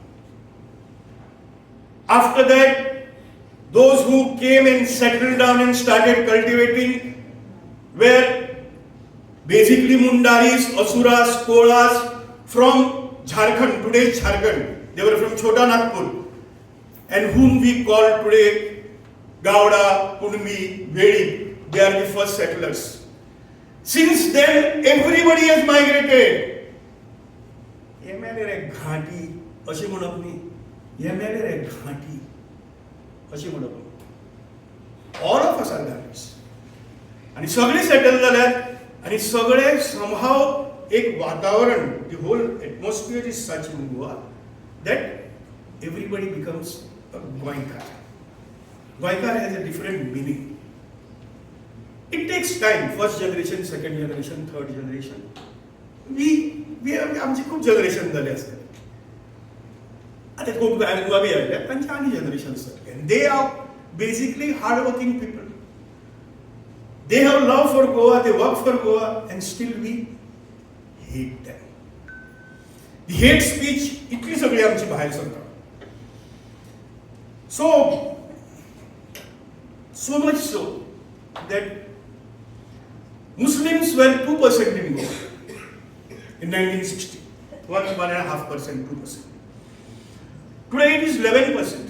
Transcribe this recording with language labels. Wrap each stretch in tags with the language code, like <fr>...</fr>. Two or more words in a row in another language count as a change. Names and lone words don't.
<en>After that, those who came and settled down and started cultivating were basically Mundaris, Asuras, Kolas from Jharkhand, today's Jharkhand. They were from Chota Nagpur, and whom we call today Gowda, Kunmi, Vedi. They are the first settlers. Since then, everybody has migrated.</en> <kok>MLA रे घाटी अशी म्हणप न्ही. MLA रे घाटी अशी म्हणप.</kok> <en>All of us are Ghatis.</en> <kok>आणि सगळे सेटल जाल्यात आणि सगळे somehow एक वातावरण,</kok> <en>the whole atmosphere is such in Goa that everybody becomes a Goinkar. Goinkar has a different meaning. It takes time. First generation, second generation, third generation.</en> <kok>We आमची खूप जनरेशन झाले असतात. आता खूप नवी आयल्या त्यांची आनी जनरेशन्स जातले.</kok> <en>And they are basically hard-working people. They have love for Goa, they work for Goa, and still we hate them. The hate speech</en> <kok>इतली सगळी आमची भायर सरता.</kok> <en>So much so that Muslims were 2% in Goa in 1960. 1.5%, 2%. Today it is 11%.</en>